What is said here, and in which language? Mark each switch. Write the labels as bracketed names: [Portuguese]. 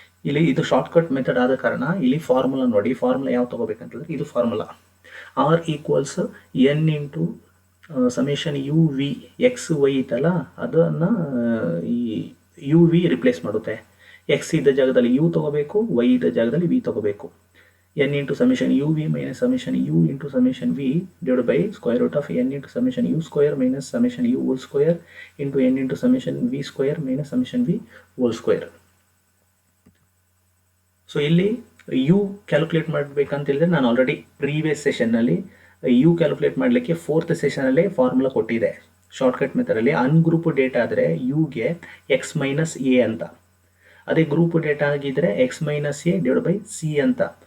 [Kannada] ಇಲ್ಲಿ ಇದು shortcut method ಆದ ಕಾರಣ ಇಲ್ಲಿ ಫಾರ್ಮುಲಾ ನೋಡಿ, ಫಾರ್ಮುಲಾ ಯಾವ ತಗೋಬೇಕಂತಂದ್ರೆ ಇದು formula r equals n into summation you V X Y ಇತ್ತಲ್ಲ ಅದನ್ನು ಈ ಯು ವಿ ರಿಪ್ಲೇಸ್ ಮಾಡುತ್ತೆ. ಎಕ್ಸ್ ಇದ್ದ ಜಾಗದಲ್ಲಿ ಯು ತಗೋಬೇಕು, ವೈ ಇದ್ದ ಜಾಗದಲ್ಲಿ ವಿ ತಗೋಬೇಕು. [English] n into summation uv minus summation u into summation v divided by square root of n into summation u square minus summation u whole square into n into summation v square minus summation v whole square. [Kannada] So ಇಲ್ಲಿ u calculate ಮಾಡಬೇಕಂತ ಹೇಳಿದ್ರೆ ನಾನು already previous ಸೆಷನ್ನಲ್ಲಿ u calculate ಮಾಡಲಿಕ್ಕೆ 4th ಸೆಷನಲ್ಲೇ formula ಕೊಟ್ಟಿದೆ. Shortcut ಮೆಥಡಲ್ಲಿ ungroup data ಆದರೆ ಯುಗೆ X minus A ಅಂತ, ಅದೇ ಗ್ರೂಪ್ ಡೇಟಾ ಆಗಿದ್ರೆ X minus A divide by C ಅಂತ.